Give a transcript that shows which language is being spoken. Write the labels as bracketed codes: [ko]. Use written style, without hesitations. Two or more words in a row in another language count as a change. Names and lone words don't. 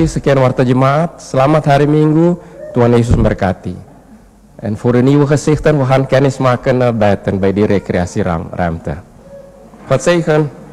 [id] Sekian Warta Jemaat. Selamat hari Minggu. Tuhan Yesus memberkati. [nl] En voor de nieuwe gezichten, we gaan kennis maken buiten bij die recreatieruimte. God zegen.